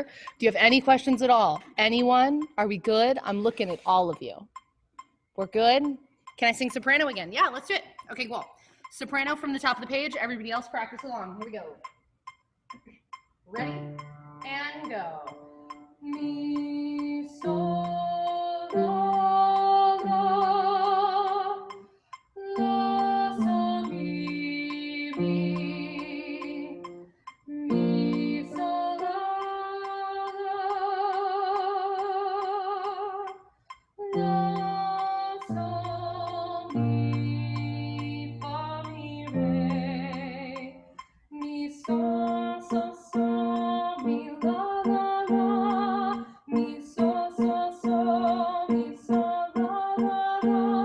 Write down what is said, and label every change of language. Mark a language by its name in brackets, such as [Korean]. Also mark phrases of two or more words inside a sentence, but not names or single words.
[English] Do you have any questions at all? Anyone? Are we good? I'm looking at all of you. We're good? Can I sing soprano again? Yeah, let's do it. Okay, cool. Soprano from the top of the page. Everybody else practice along. Here we go. Ready? And go. Mi, sol, la, la, la, sol, mi, sol, la, la, sol, mi, fa, mi, re, mi, sol, sol, sol, mi, la, la, la, mi, sol, sol, sol, mi, sol, la, la, la.